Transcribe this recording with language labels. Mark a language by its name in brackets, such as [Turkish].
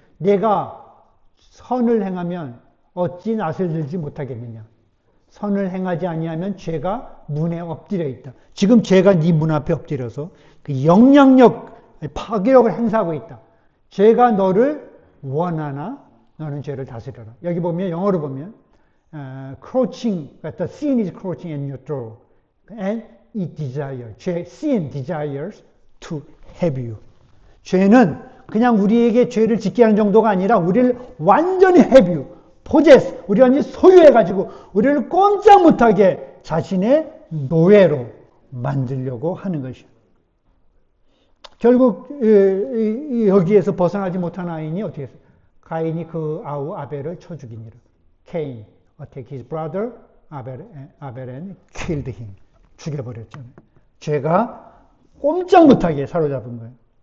[Korean] 내가 선을 행하면 어찌 낯을 들지 못하겠느냐. 선을 행하지 아니하면 죄가 문에 엎드려 있다. 지금 죄가 네 문 앞에 엎드려서 그 영향력, 파괴력을 행사하고 있다. 죄가 너를 원하나 너는 죄를 다스려라. 여기 보면 영어로 보면 [English] crouching, the sin is crouching at your door, and it desires. Sin desires to have you. [Korean] 죄는 그냥 우리에게 죄를 짓게 하는 정도가 아니라 우리를 완전히 [English] have you, possess, [Korean] 우리 완전히 소유해가지고 우리를 꼼짝 못하게 자신의 노예로 만들려고 하는 것이요. 결국 여기에서 벗어나지 못한 가인이 어떻게 했어요? 가인이 그 아우 아벨을 쳐 죽이니라. [English] Cain attacked his brother Abel and killed him. [Korean] 죽여버렸잖아요. 죄가 꼼짝 못하게 사로잡은 거예요.